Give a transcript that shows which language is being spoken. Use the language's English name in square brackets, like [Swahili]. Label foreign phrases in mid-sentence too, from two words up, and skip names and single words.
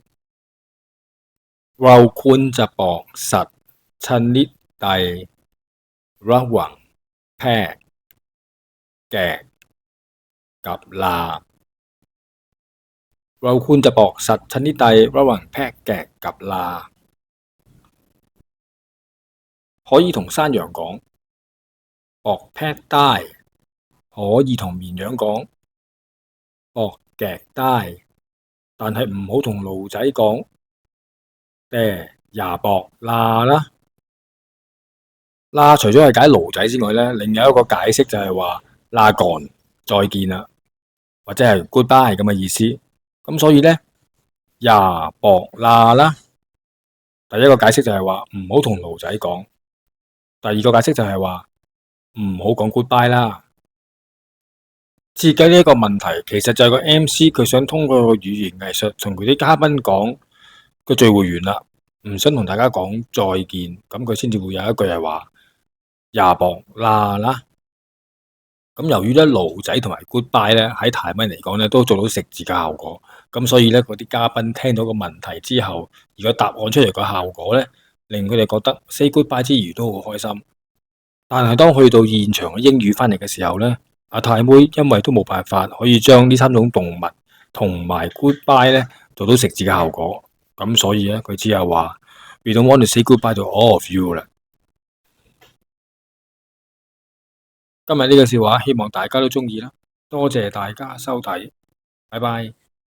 [Thai] เราควรจะบอกสัตว์ชนิดใดระหว่างแพะแกะกับลา [Cantonese] เราควรจะบอกสัตว์ชนิดใดระหว่างแพะแกะกับลา可以同山羊講 [Thai] บอกแพะได้ [Cantonese] 可以同綿羊講 [Thai] บอกแกะได้ [Cantonese] 但係唔好同驢仔講 [Thai] แต่อย่าบอกลา [Cantonese] 啦。啦除咗係解驢仔之外呢，另有一個解釋就係話啦幹再見啦，或者係 goodbye 咁嘅意思。咁所以呢， [Thai] อย่าบอกลา啦。 [Cantonese] 第一個解釋就係話唔好同驢仔講，第二個解釋就係話唔好講 goodbye 啦。設計呢一個問題，其實就係個 MC 佢想通過個語言藝術同佢啲嘉賓講個聚會完啦，唔想同大家講再見，咁佢先至會有一句係話 [Thai] อย่าบอกลา [Cantonese] 啦。咁由於咧驢仔同埋 goodbye 咧喺泰文嚟講咧都做到食字嘅效果，咁所以咧嗰啲嘉賓聽到個問題之後，如果答案出嚟個效果咧，令佢哋覺得 [English] say goodbye [Cantonese] 之餘都好開心。但係當去到現場嘅英語翻嚟嘅時候咧，阿泰妹因為都冇辦法可以將呢三種動物同埋 goodbye 咧做到食字嘅效果，咁所以咧佢只係話 [English] We don't want to say goodbye to all of you [Cantonese] 啦。今日呢個笑話希望大家都鍾意啦，多謝大家收睇，拜拜。